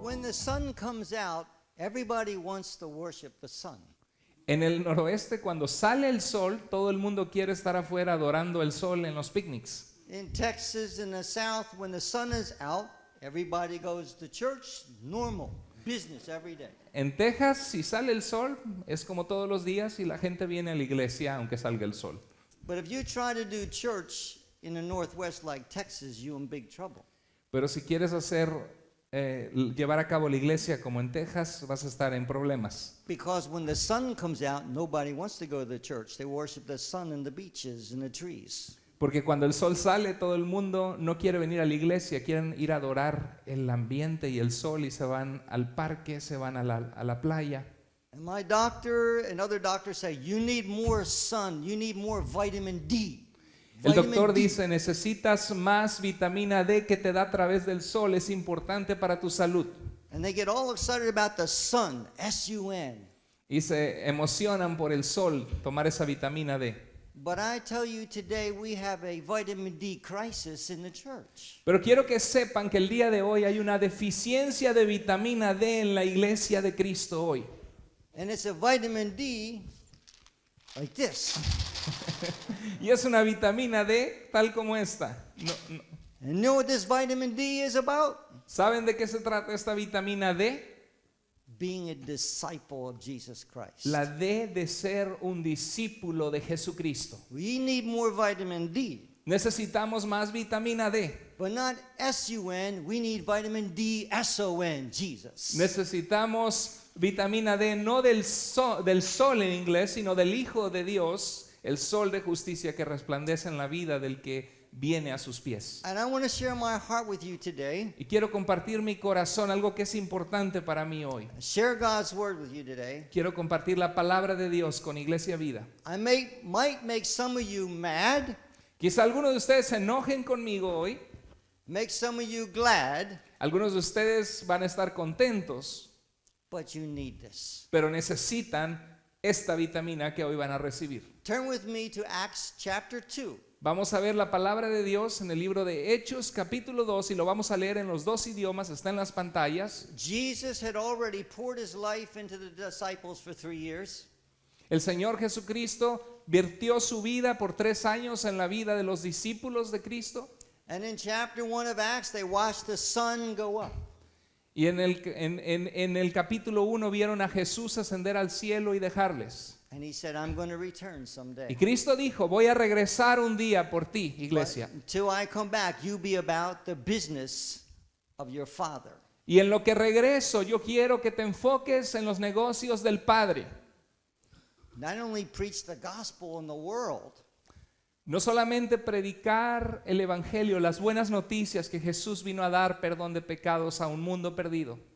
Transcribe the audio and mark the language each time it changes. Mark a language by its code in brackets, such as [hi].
[en] the sun comes out, everybody wants to worship the sun. [es] En el noroeste, cuando sale el sol, todo el mundo quiere estar afuera adorando el sol en los picnics. [en] In Texas, in the south, when the sun is out, everybody goes to church, normal, business every day. [es] En Texas, si sale el sol, es como todos los días y la gente viene a la iglesia aunque salga el sol. [en] But if you try to do church in the northwest like Texas, you're in big trouble. [es] Pero si quieres llevar a cabo la iglesia como en Texas, vas a estar en problemas. [en] Because when the sun comes out, nobody wants to go to the church. They worship the sun in the beaches and the trees. [es] Porque cuando el sol sale, todo el mundo no quiere venir a la iglesia, quieren ir a adorar el ambiente y el sol y se van al parque, se van a la playa. [en] And my doctor and other doctors say, you need more sun, you need more vitamin D. [es] El [en] Vitamin [es] doctor [en] D. [es] dice, necesitas más vitamina D que te da a través del sol, es importante para tu salud. [en] And they get all excited about the sun, S-U-N. [es] Y se emocionan por el sol, tomar esa vitamina D. [en] But I tell you today, we have a vitamin D crisis in the church. [es] Pero quiero que sepan que el día de hoy hay una deficiencia de vitamina D en la iglesia de Cristo hoy. [en] And it's a vitamin D like this. [es] Y es una vitamina D tal como esta. [en] And you know what this vitamin D is about? [es] ¿Saben de qué se trata esta vitamina D? [en] Being a disciple of Jesus Christ. [es] La D de ser un discípulo de Jesucristo. [en] We need more vitamin D. [es] Necesitamos más vitamina D. [en] But not S-U-N, we need vitamin D, S-O-N, Jesus. [es] Necesitamos vitamina D no del sol en inglés, sino del Hijo de Dios, el sol de justicia que resplandece en la vida del que viene a sus pies. [en] And I want to share my heart with you today. [es] Y quiero compartir mi corazón, algo que es importante para mí hoy. [en] Share God's word with you today. [es] Quiero compartir la palabra de Dios con Iglesia Vida. [en] I might make some of you mad, [es] Quizá algunos de ustedes se enojen conmigo hoy. [en] make some of you glad, [es] Algunos de ustedes van a estar contentos, [en] but you need this. [es] pero necesitan esta vitamina que hoy van a recibir. [en] Turn with me to Acts chapter 2. [es] Vamos a ver la palabra de Dios en el libro de Hechos capítulo 2 y lo vamos a leer en los dos idiomas, está en las pantallas. [en] Jesus had already poured his life into the disciples for 3 years. [es] El Señor Jesucristo vertió su vida por 3 años en la vida de los discípulos de Cristo. [en] And in chapter 1 of Acts, they watched the sun go up. [es] Y en el capítulo 1 vieron a Jesús ascender al cielo y dejarles. [en] And he said, I'm going to return someday. [es] Y Cristo dijo, voy a regresar un día por ti, iglesia. [en] But until I come back, you be about the business of your Father. [es] Y en lo que regreso, yo quiero que te enfoques en los negocios del Padre. [en] Not only preach the gospel in the world, [es] No solamente predicar el evangelio, las buenas noticias que Jesús vino a dar perdón de pecados a un mundo perdido,